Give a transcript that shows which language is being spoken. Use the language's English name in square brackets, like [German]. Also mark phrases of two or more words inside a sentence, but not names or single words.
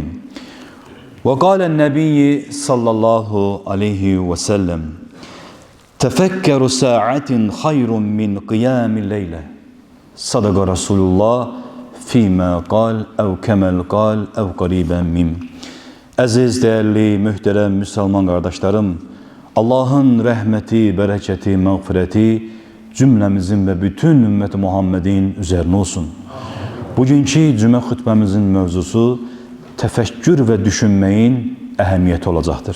[Arabic] وقال النبي صلى الله عليه وسلم: تفكر ساعة خير من قيام الليلة صدق رسول الله فيما قال أو كما قال أو قريبا من. [Turkish] Aziz, değerli, mühterem Müslüman kardeşlerim, Allah'ın rahmeti, bereketi, mağfireti cümlemizin ve bütün ümmeti Muhammed'in üzerine olsun. Bugünkü cümle hutbemizin mevzusu tefekkür ve düşünmeyin ehemmiyeti olacaktır.